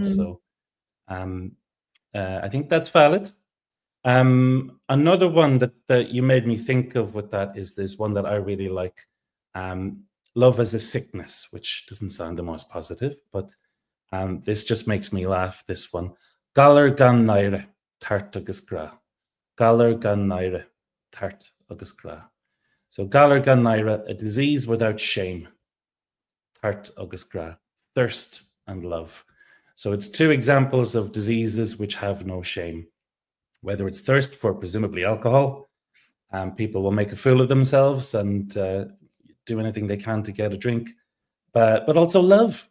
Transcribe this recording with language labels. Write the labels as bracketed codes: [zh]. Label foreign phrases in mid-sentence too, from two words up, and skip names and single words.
[en] So I think that's valid. Another one that you made me think of with that is this one that I really like. Love as a sickness, which doesn't sound the most positive, but this just makes me laugh, this one. [ga] Galar gan naire, tart agus gra. Galar gan naire, tart agus gra. [en] So [ga] galar gan naire, [en] a disease without shame. [ga] Tart agus gra, [en] thirst and love. So it's two examples of diseases which have no shame. Whether it's thirst for presumably alcohol, people will make a fool of themselves and do anything they can to get a drink, but also love.